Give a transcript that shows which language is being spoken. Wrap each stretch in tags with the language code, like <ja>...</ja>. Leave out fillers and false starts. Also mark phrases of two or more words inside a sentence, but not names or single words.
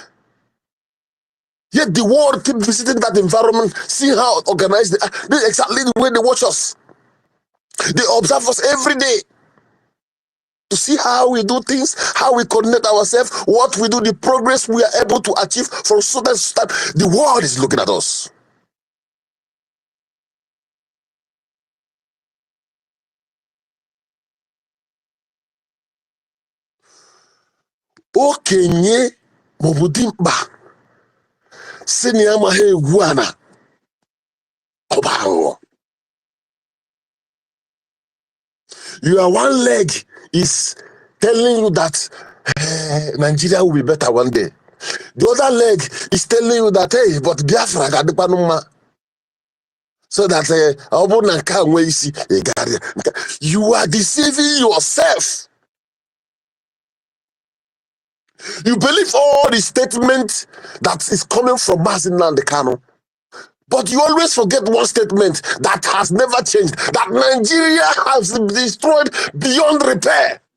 <en>Yet the world keep visiting that environment. See how organized they are. This is exactly the way they watch us. They observe us every day. To see how we do things, how we coordinate ourselves, what we do, the progress we are able to achieve from certain time. The world is looking at us.</en> <ig>Okenye maọbụ dimkpa si na ya amaghị egwu ana ọba aghụghọ.</ig> <en>Your one leg is telling you that Nigeria will be better one day. The other leg is telling you that, hey, but</en> <ig>Biafra ga-adịkwa mma.</ig> <en>So that you are deceiving yourself. You believe all the statements that is coming from NNAMDI KANU. But you always forget one statement that has never changed, that Nigeria has been destroyed beyond repair.</en>